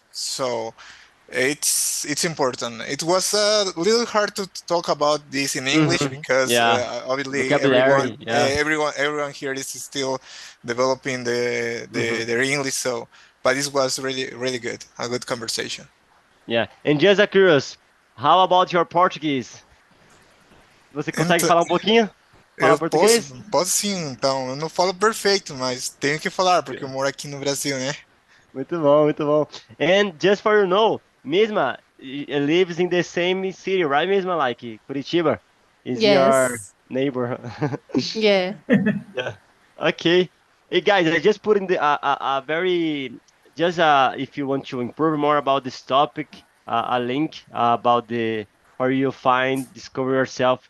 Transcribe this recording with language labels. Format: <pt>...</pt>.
<en>So it's important. It was a little hard to talk about this in English Mm-hmm. because Yeah. obviously Vocabulary. Yeah. everyone here is still developing Mm-hmm. their English. So but this was really good, a good conversation. Yeah. And just a curious, how about your Portuguese?</en> <pt>Você consegue falar um pouquinho? Falar Eu posso, português? posso sim, então. Eu não falo perfeito, mas tenho que falar, porque eu moro aqui no Brasil, né? Muito bom, muito bom.</pt> <en>And just for you know, Misma lives in the same city, right, Misma? Like Curitiba is your Yes. neighbor. Yeah. Yeah. Okay. Hey guys, I just put in the a very just if you want to improve more about this topic, a link about the where you find discover yourself.</en>